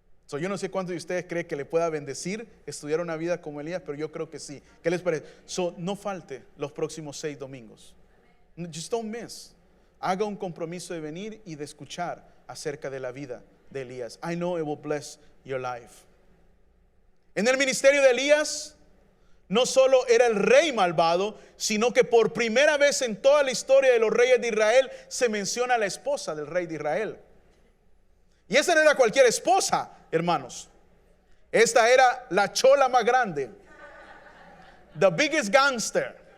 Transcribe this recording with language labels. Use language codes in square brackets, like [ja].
[es] Yo no sé cuántos de ustedes creen que le pueda bendecir estudiar una vida como Elías, pero yo creo que sí. ¿Qué les parece? No falte los próximos 6 domingos. [en] Just don't miss. [es] Haga un compromiso de venir y de escuchar acerca de la vida de Elías. [en] I know it will bless your life. [es] En el ministerio de Elías, no solo era el rey malvado, sino que por primera vez en toda la historia de los reyes de Israel se menciona a la esposa del rey de Israel. Y esa no era cualquier esposa, hermanos. Esta era la chola más grande, [en] the biggest gangster.